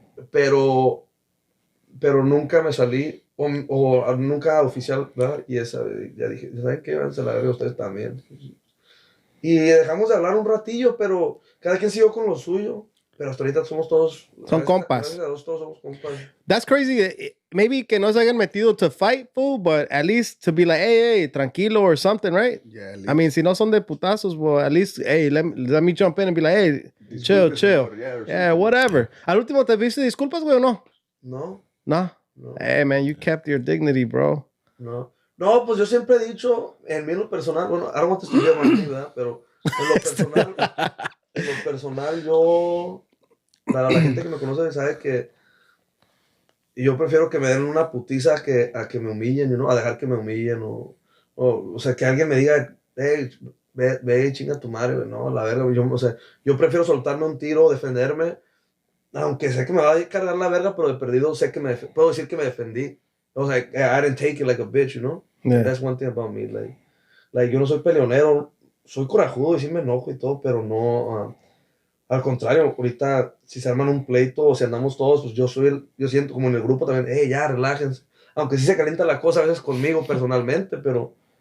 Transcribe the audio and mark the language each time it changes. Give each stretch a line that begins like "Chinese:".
Spanish: Pero nunca me salí, o nunca oficial, ¿verdad? Y ya dije, ¿saben qué? Váyanse a la verga ustedes también. Y dejamos de hablar un ratillo, pero cada quien siguió con lo suyo. Pero hasta ahorita somos todos... Son compas. Todos somos compas.
English: That's crazy. Maybe
Spanish: que no se hayan metido
English: to fight, fool, but at least to be like, hey, tranquilo or something, right? Yeah, at least. I mean,
Spanish: si no son de putazos,
English: well, at least, hey, let me jump in and be like, hey, chill. Yeah, whatever.
Spanish: ¿Al último te viste disculpas, güey, o no? No.
English: Hey, man, you kept your dignity, bro.
Spanish: No, pues yo siempre he dicho, en mí en lo personal, bueno, ahora no te estoy llamando, ¿verdad? Pero en lo personal, yo, para la gente que me conoce sabe que yo prefiero que me den una putiza a que me humillen, a dejar que me humillen, o sea, que alguien me diga, hey, ve chinga tu madre, no, la verga, yo prefiero soltarme un tiro, defenderme, aunque sé que me va a cargar la verga, pero de perdido sé que puedo decir que me defendí. O sea,
English: I didn't take it like a bitch, you know? Yeah. That's one thing about me.
Spanish: Like, yo no soy peleonero, soy corajudo y sí me enojo y todo, pero no... al contrario, ahorita si se arman un pleito o si andamos todos, pues yo siento como en el grupo también, ya, relájense. Aunque sí se calienta la cosa a veces conmigo personalmente, pero...